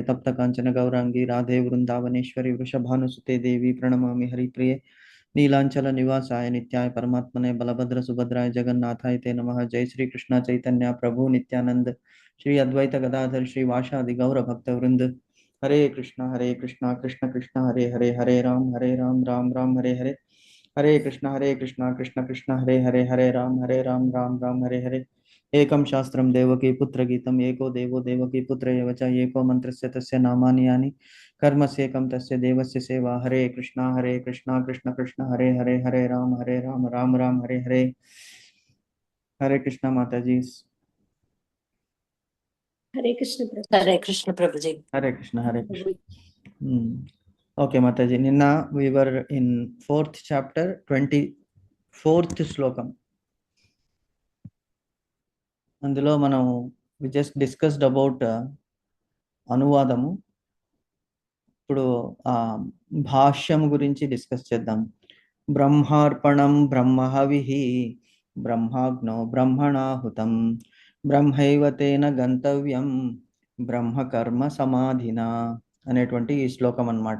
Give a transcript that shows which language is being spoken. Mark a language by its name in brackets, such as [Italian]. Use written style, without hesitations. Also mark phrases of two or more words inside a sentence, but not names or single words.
[Sanskrit] तप्त कांचन गौरांगी राधे वृंदावनेश्वरी वृषभानुसुते देवी प्रणमामि हरिप्रिये नीलांचल निवासाय नित्याय परमात्मने बलभद्र सुभद्राय जगन्नाथाय ते नमः. जय श्री कृष्ण चैतन्य प्रभु नित्यानंद श्री अद्वैत गदाधर श्री वाशादि गौर भक्त वृंद. हरे कृष्णा कृष्ण कृष्ण हरे हरे हरे राम राम राम हरे हरे. हरे कृष्णा कृष्ण कृष्ण हरे राम राम हरे हरे. एकं शास्त्रं देवकी पुत्र गीतम् एको देवो देवकी पुत्र एव च एको मन्त्रस्य तस्य नामानि यानि कर्मस्येकं तस्य देवस्य सेवा. हरे कृष्णा कृष्ण कृष्ण हरे राम राम हरे हरे. [Hindi] हरे कृष्णा माता जी. हरे कृष्ण प्रभु जी. हरे कृष्ण. [English] Okay, Mataji. Ninna we were in 4th chapter, 24th slokam. [Telugu] అందులో మనం [English] we just discussed about [Telugu] అనువాదము. ఇప్పుడు భాష్యం గురించి డిస్కస్ చేద్దాం. [Sanskrit] బ్రహ్మార్పణం బ్రహ్మహవిః బ్రహ్మాగ్నో బ్రహ్మణాహుతం బ్రహ్మైవ తేన గంతవ్యం బ్రహ్మకర్మ సమాధిన [Telugu] అనేటువంటి ఈ శ్లోకం అన్నమాట.